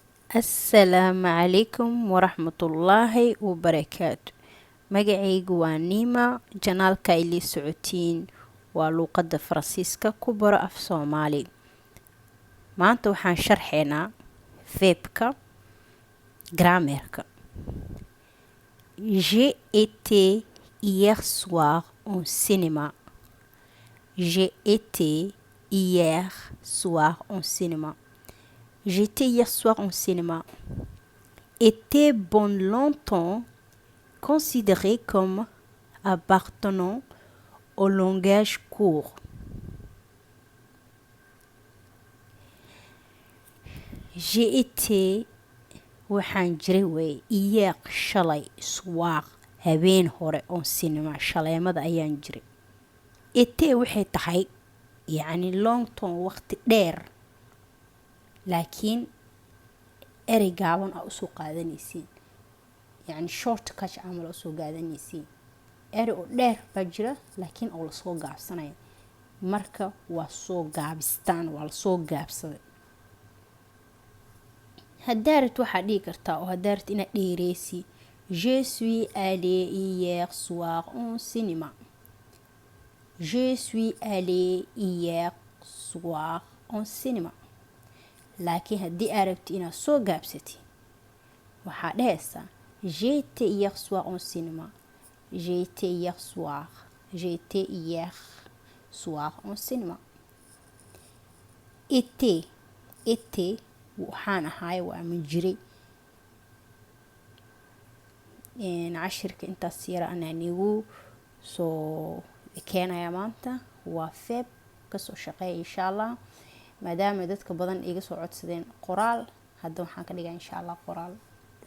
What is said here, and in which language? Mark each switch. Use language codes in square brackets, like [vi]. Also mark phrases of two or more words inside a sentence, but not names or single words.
[ar] السلام عليكم ورحمة الله وبركاته. [so] Magacaygu waa Nima, janaalka ay la socotiin waa luuqadda Faransiiska ku baro af Soomaali. Maanta waxaan sharxeynaa verbka grammaire-ka. [fr] J'ai été hier soir au cinéma. J'ai été hier soir au cinéma. J'étais hier soir au cinéma. Était bon longtemps considéré comme appartenant au langage court. J'ai été [so] waxaan jiray way hier shalay soir habeen hore oo cinema shaleemada ayaan jiray. Était waxay tahay yacni [en] long term [so] waqti dheer laakiin erey gaaban aa usoo qaadanaysiin yacni [en] short catch [so] camal aa usoo qaadanaysiin erey oo dheer baa jira laakiin oo lasoo gaabsanaya marka waa soo gaabistaan waa lasoo gaabsaday. Hadaarat waxaa dhihi kartaa oo hadaarat inaad dheereysi [fr] je suis allé hier soir au cinéma. Je suis allé hier soir au cinéma. [so] laakiin haddii aad rabti inaad soo gaabsati waxaa dhehaysaa [fr] j'étais hier soir au cinéma. J'étais hier soir. J'étais hier soir au cinéma. [so] Été waxaan ahaay waa ma jiray. cashirka intaas yara anaan igu soo keenaya maanta waa verb kasoo shaqeeya [ar] إن شاء الله [so] maadaama dadka badan iga soo codsadeen qoraal hadda waxaan ka dhigaa [ar] إن شاء الله [so] qoraal.